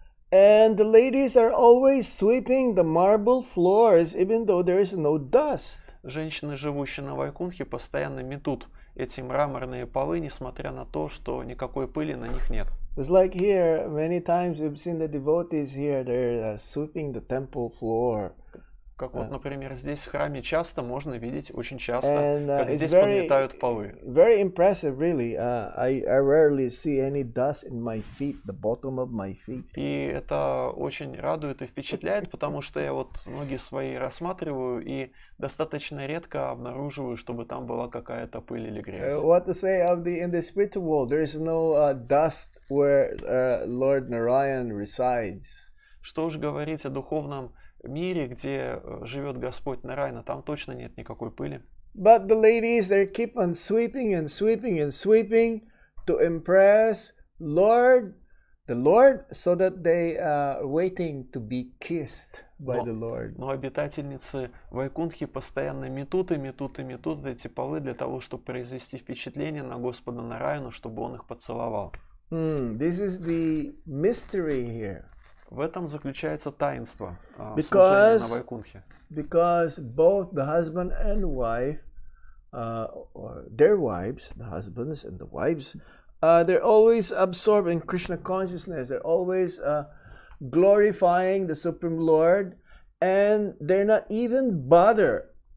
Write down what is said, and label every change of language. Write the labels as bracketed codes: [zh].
[en] And the ladies are always sweeping the marble floors, even though there is no dust. [ru] Женщины, живущие на Вайкунхе, постоянно метут эти мраморные полы, несмотря на то, что никакой пыли на них нет. [en] It's like here, many times we've seen the devotees here, they're sweeping the temple floor. [ru] Как вот, например, здесь в храме часто можно видить, очень часто, как здесь [en] very, [ru] подметают полы. [en] Very impressive, really. I rarely see any dust in my feet, the bottom of my feet. [ru] И это очень радует и впечатляет, потому что я вот ноги свои рассматриваю и достаточно редко обнаруживаю, чтобы там была какая-то пыль или грязь. [en] What to say of in the spiritual world? There is no dust where Lord Narayan resides. [ru] Что уж говорить о духовном мире, где живет Господь Нараяна, там точно нет никакой пыли. [en] But the ladies, they keep on sweeping and sweeping and sweeping to impress the Lord, so that they are waiting to be kissed by the Lord. [ru] Но обитательницы Вайкунхи постоянно метут и метут и метут эти полы для того, чтобы произвести впечатление на Господа Нараяну, чтобы он их поцеловал. [en] This is the mystery here. [ru] В этом заключается таинство служения на Вайкунхе. [en] Because both the husband and wife, or their wives, the husbands and the wives, they're always absorbed in Krishna consciousness. They're always glorifying the Supreme Lord, and they're not even bothered.